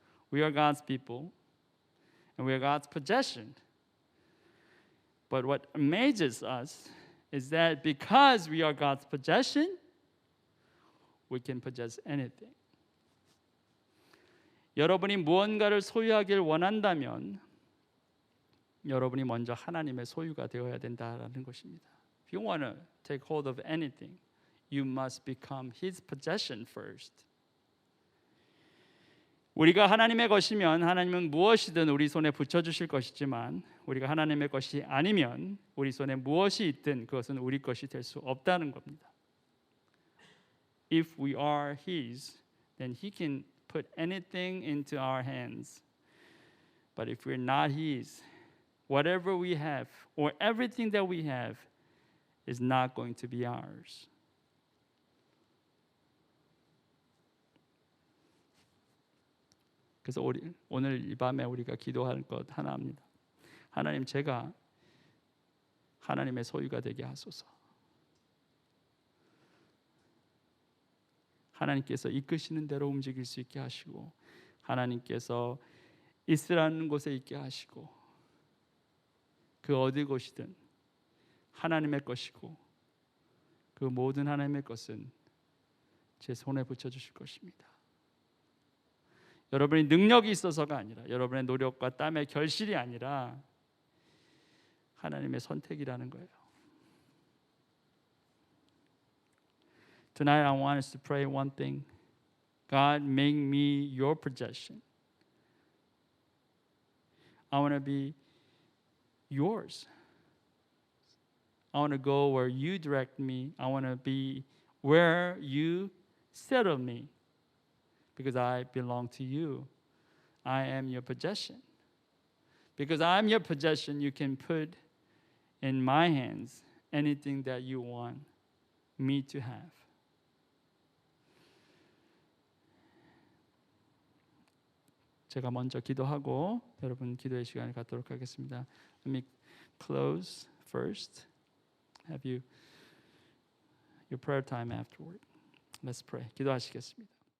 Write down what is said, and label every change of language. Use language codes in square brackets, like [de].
[en] We are God's people, and we are God's possession. But what amazes us is that because we are God's possession, we can possess anything. [ko] 여러분이 무언가를 소유하길 원한다면 여러분이 먼저 하나님의 소유가 되어야 된다라는 것입니다. [en] If you want to take hold of anything, you must become His possession first. [ko] 우리가 하나님의 것이면 하나님은 무엇이든 우리 손에 붙여주실 것이지만 우리가 하나님의 것이 아니면 우리 손에 무엇이 있든 그것은 우리 것이 될 수 없다는 겁니다. [en] If we are His, then He can put anything into our hands. But if we're not His, whatever we have or everything that we have is not going to be ours. [ko] 그래서 오늘 이 밤에 우리가 기도할 것 하나입니다. 하나님, 제가 하나님의 소유가 되게 하소서. 하나님께서 이끄시는 대로 움직일 수 있게 하시고 하나님께서 있으라는 곳에 있게 하시고 그 어디 곳이든 하나님의 것이고 그 모든 하나님의 것은 제 손에 붙여주실 것입니다. 여러분의 능력이 있어서가 아니라 여러분의 노력과 땀의 결실이 아니라 하나님의 선택이라는 거예요. [en] Tonight I want us to pray one thing. God, make me your possession. I want to be yours. I want to go where you direct me. I want to be where you settle me. Because I belong to you. I am your possession. Because I am your possession, you can put in my hands anything that you want me to have. [ko] 제가 먼저 기도하고 여러분 기도의 시간을 갖도록 하겠습니다. [en] Let me close first. Have you your prayer time afterward. Let's pray. [ko] 기도하시겠습니다.